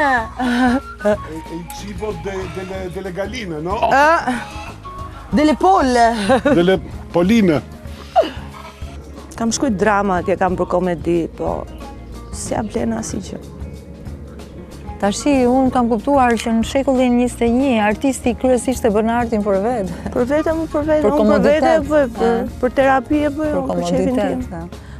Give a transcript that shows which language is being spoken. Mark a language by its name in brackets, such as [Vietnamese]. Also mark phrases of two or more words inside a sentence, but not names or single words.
[Italian] Il cibo delle galline, no? Delle polle. Delle polline. [Albanian] Kam shkruajt drama atje, kam për komedi, po si ja blen asnjë gjë. Tashi, unë kam kuptuar që në shekullin 21, artisti kryesisht e bën artin për vetë. Për vete, unë për vete e bëj, për terapi e bëj, për qefin tim.